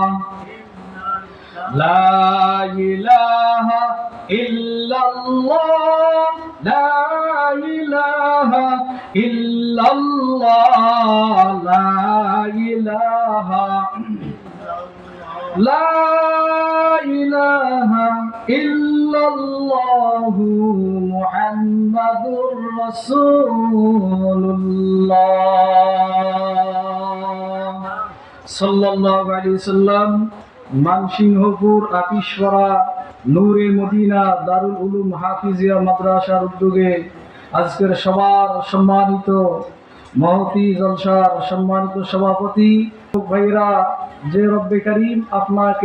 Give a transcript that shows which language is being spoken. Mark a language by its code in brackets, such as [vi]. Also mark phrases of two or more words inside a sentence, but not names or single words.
[ar] الا اللہ لا الہ الا اللہ لا الہ لا الہ الا اللہ محمد رسول اللہ صلى الله عليه وسلم [bn] মানসিংহপুর আপিসপাড়া নূরে মদিনা দারুল উলুম হাফিজিয়া মাদ্রাসার উদ্যোগে আজকের সবার সম্মানিত মহতি জলসার সম্মানিত সভাপতি ভাইরা যে [ar] رب كريم [bn] আপনাকে